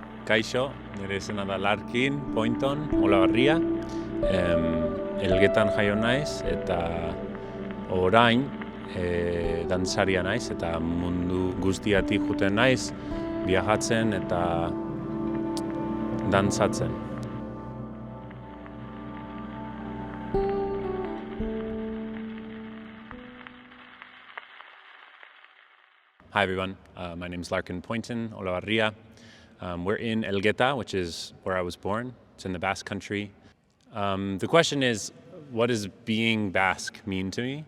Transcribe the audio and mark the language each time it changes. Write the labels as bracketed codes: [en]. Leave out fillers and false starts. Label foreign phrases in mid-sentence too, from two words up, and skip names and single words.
[eu] Kaixo, nire izena da Larkin, Pointon, Olabarria. Elgetan jaio naiz eta orain dantzaria naiz eta mundu guztiatik joaten naiz, viajatzen eta dantzatzen. [en] Hi everyone, my name is Larkin Pointon, Olavarria. We're in Elgeta, which is where I was born. It's in the Basque Country. The question is, what does being Basque mean to me?